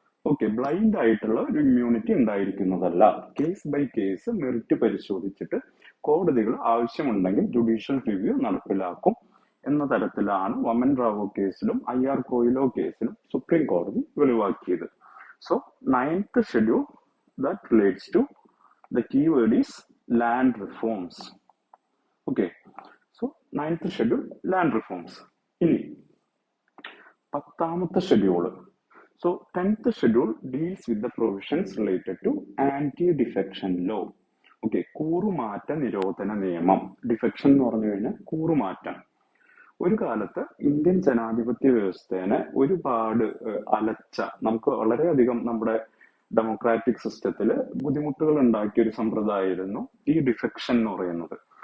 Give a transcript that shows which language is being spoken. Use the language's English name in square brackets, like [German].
[Malayalam] Okay, blind ആയിട്ടുള്ള ഒരു immunity ഉണ്ടായിരിക്കുന്നതല്ല. Case by case merit പരിശോധിച്ചിട്ട് കോടതികൾ ആവശ്യമുണ്ടെങ്കിൽ ജുഡീഷ്യൽ റിവ്യൂ നടപ്പിലാക്കും എന്ന തരത്തിലാണ് വമൻ റാവോ കേസിലും IR കൊയിലോ കേസിലും സുപ്രീം കോടതി വെളിവാക്കിയത്. [English] So 9th schedule that relates to the keyword is land reforms. Okay, so 9th schedule land reforms. [Malayalam] ഇനി 10th schedule. [English] So 10th schedule deals with the provisions related to anti-defection law. [Malayalam] Okay, കൂറുമാറ്റ നിരോധന നിയമം. Defection എന്ന് പറഞ്ഞു കഴിഞ്ഞാൽ കൂറുമാറ്റം. ഒരു കാലത്ത് Indian ജനാധിപത്യ വ്യവസ്ഥേനെ ഒരുപാട് അലച്ച, നമുക്ക് വളരെയധികം നമ്മുടെ ഡെമോക്രാറ്റിക് സിസ്റ്റത്തില് ബുദ്ധിമുട്ടുകൾ ഉണ്ടാക്കിയ ഒരു സമ്പ്രദായമായിരുന്നു ഈ ഡിഫെക്ഷൻ എന്ന് പറയുന്നത്.